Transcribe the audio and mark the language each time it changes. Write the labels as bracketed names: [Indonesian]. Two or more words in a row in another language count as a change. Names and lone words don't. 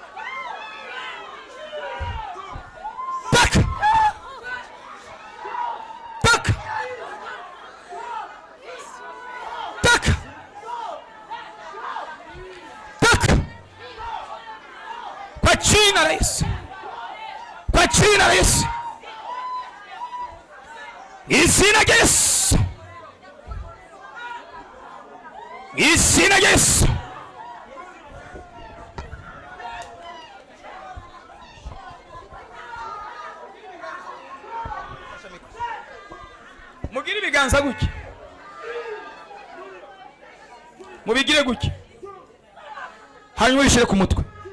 [Swahili] Tak tak tak tak kwa jina la Yesu, kwa jina la Yesu, [Rundi] izina rya Yesu, izina rya Yesu. Mugire ibiganza gutya, mubigire gutya, hanyuma wishire ku mutwe.